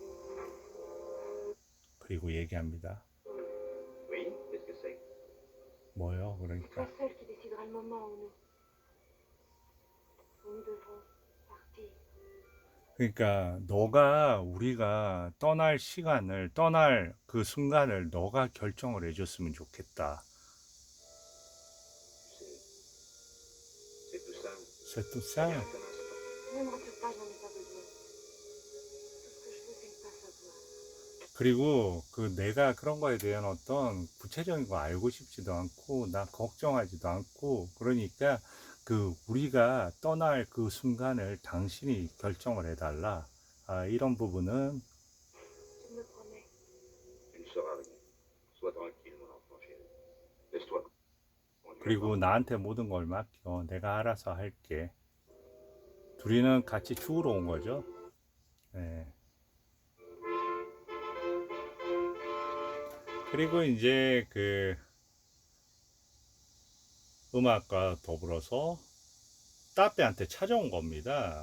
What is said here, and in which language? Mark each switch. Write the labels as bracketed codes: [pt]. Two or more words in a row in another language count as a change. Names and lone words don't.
[ko] 그리고 얘기합니다. 뭐요? [fr] C'est [ko] 그러니까. [fr] toi seul qui décidera le moment où nous devrons partir. [ko] 그러니까 너가 우리가 떠날 시간을 떠날 그 순간을 너가 결정을 해줬으면 좋겠다. [fr] C'est tout simple. C'est tout ça. Rien qu'un instant. Ne me rassure pas, j'en ai pas besoin. Tout ce que je veux, c'est ne pas savoir. [ko] 그리고 그 내가 그런 거에 대한 어떤 구체적인 거 알고 싶지도 않고 나 걱정하지도 않고 그러니까 그 우리가 떠날 그 순간을 당신이 결정을 해달라. 이런 부분은 [fr] Tu me promets. Tu ne sauras rien. Sois tranquille, mon enfant chéri. Laisse-toi. [ko] 그리고 나한테 모든 걸 맡겨. 내가 알아서 할게. 둘이는 같이 죽으러 온 거죠. 네. 그리고 이제 그 음악과 더불어서 따빼한테 찾아온 겁니다.